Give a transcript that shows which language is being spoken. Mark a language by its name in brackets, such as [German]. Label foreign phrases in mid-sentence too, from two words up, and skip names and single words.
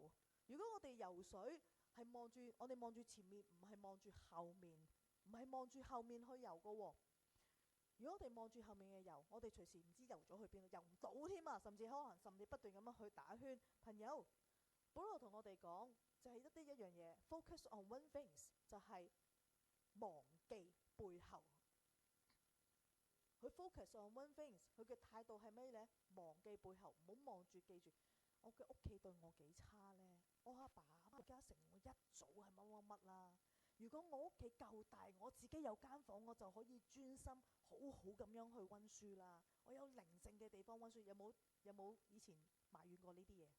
[Cantonese] 如果我哋游水係我哋望住前面，唔係望住後面，唔係望住後面去游嘅喎。如果我哋望住後面嘅游，我哋隨時唔知游咗去邊度，游唔到添啊！甚至不斷咁樣去打圈。朋友，保羅同我哋講就係一樣嘢 ， [English] focus on one things， [Cantonese] 就係忘記背後。佢 [English] focus on one things， [Cantonese] 佢嘅態度係咩呢？忘記背後，唔好望住記住我嘅屋企對我幾差呢？我阿爸阿家成我一早係乜啦。如果我屋企夠大，我自己有間房，我就可以專心好好咁樣去溫書啦。我有寧靜嘅地方溫書。有冇以前埋怨過呢啲嘢？